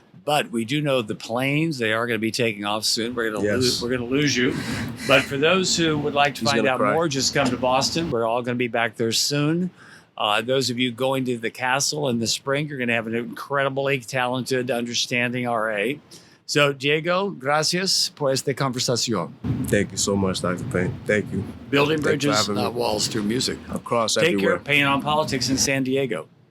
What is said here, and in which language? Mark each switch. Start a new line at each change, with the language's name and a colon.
English: But we do know the planes, they are going to be taking off soon. We're going to lose you. But for those who would like to find out more, just come to Boston. We're all going to be back there soon. Those of you going to the castle in the spring, you're going to have an incredibly talented, understanding RA.
Spanish: So, Diego, gracias por esta conversación.
English: Thank you so much, Dr. Payne. Thank you. Building bridges, not walls, through music. Across Take everywhere. Take care of Payne on Politics in San Diego.